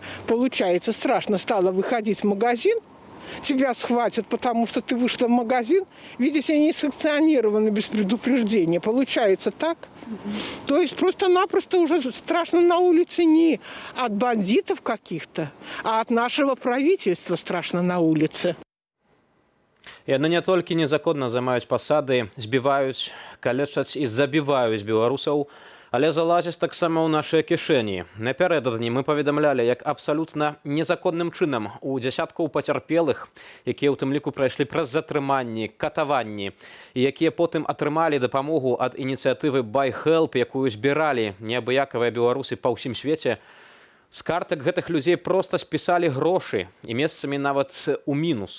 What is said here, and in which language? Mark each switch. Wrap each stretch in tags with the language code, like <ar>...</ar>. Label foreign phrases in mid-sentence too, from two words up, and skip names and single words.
<ru>Получается, страшно стало выходить в магазин, тебя схватят, потому что ты вышла в магазин, видите, не санкционировано без предупреждения. Получается так? То есть просто-напросто уже страшно на улице не от бандитов каких-то, а от нашего правительства страшно на улице.</ru> <be>Яны не толькі незаконна займаюць пасады, збіваюць, калечаць і забіваюць беларусаў, але залазяць таксама ў нашыя кішэні. Напярэдадні мы паведамлялі, як абсалютна незаконным чынам у дзясяткаў пацярпелых, якія ў тым ліку прайшлі праз затрыманні, катаванні, і якія потым атрымалі дапамогу ад ініцыятывы Buy Help, якую збіралі неабыякавыя беларусы па ўсім свеце, з картак гэтых людзей проста спісалі грошы і месцамі нават у мінус.</be>